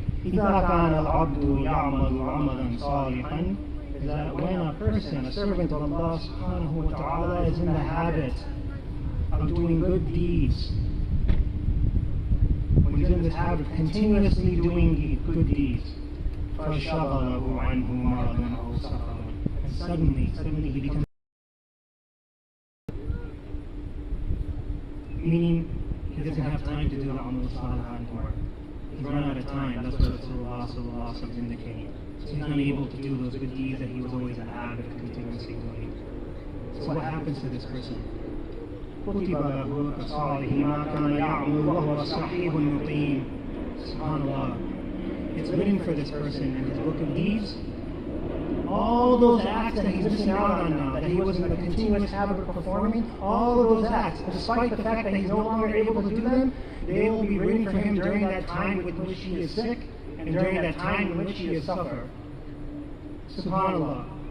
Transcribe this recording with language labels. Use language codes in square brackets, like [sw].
[ar] إذا كان العبد يعمل عملا صالحا, [en] is that when a person, a servant of Allah subhanahu wa ta'ala, is in the habit of doing good deeds, when he's in this habit of continuously doing good deeds, [ar] فَشَغَلَهُ عَنْهُ مَرَضٌ أَوْ سَفَرٌ, [en] and suddenly he becomes, meaning he doesn't have time to do the amal salih anymore. He's run out of time. That's what Rasulullah sallallahu alaihi wasallam is indicating. So he's unable to do those good deeds that he was always in the habit of continuously doing. So what happens to this person? [ar] كتب له كصالح ما كان يعمل وهو صحيح مقيم. Subhanallah. [en] It's written for this person in his book of deeds. All those acts that he's missing out on now, that he was in the continuous habit of performing, all of those acts, despite the fact that he's no longer able to do them, they will be written for him during that time in which he is sick, and during that time in which he is suffer. Subhanallah.